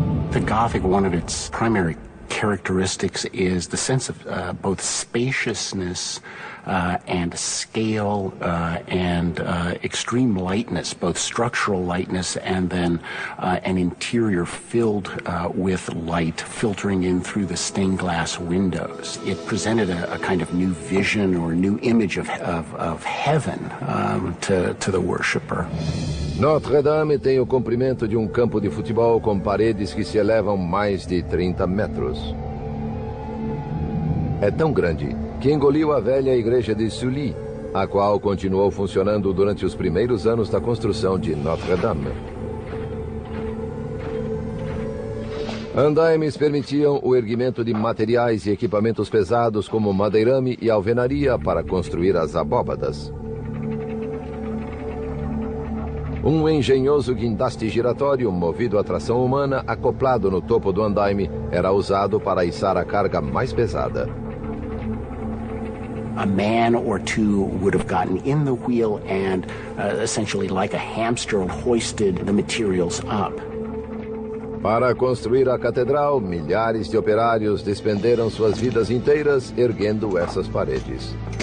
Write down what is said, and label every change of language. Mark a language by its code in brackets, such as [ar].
[en] The Gothic, one of its primary characteristics is the sense of both spaciousness and scale and extreme lightness, both structural lightness and then an interior filled with light filtering in through the stained glass windows. It presented a kind of new vision or new image of heaven to the worshipper. [pt] Notre Dame tem o comprimento de um campo de futebol com paredes que se elevam mais de 30 metros. É tão grande que engoliu a velha igreja de Sully, a qual continuou funcionando durante os primeiros anos da construção de Notre Dame. Andaimes permitiam o erguimento de materiais e equipamentos pesados como madeirame e alvenaria para construir as abóbadas. Um engenhoso guindaste giratório movido a tração humana acoplado no topo do andaime era usado para içar a carga mais pesada. [en] A man or two would have gotten in the wheel and essentially like a hamster hoisted the materials up. [pt] Para construir a catedral, milhares de operários despenderam suas vidas inteiras erguendo essas paredes.